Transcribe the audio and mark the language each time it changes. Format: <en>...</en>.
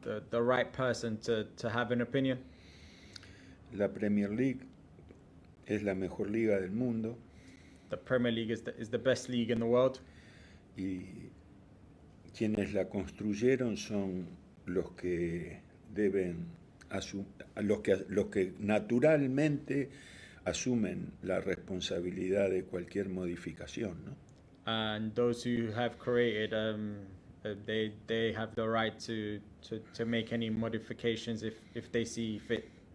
<en>the right person to have an opinion.</en> <es>La Premier League es la mejor liga del mundo</es> <en>The Premier League is the best league in the world,</en> <es>y quienes la construyeron son los que deben los que naturalmente asumen la responsabilidad de cualquier modificación, ¿no?</es> <en>and those who have created they have the right to make any modifications if they see fit.</en>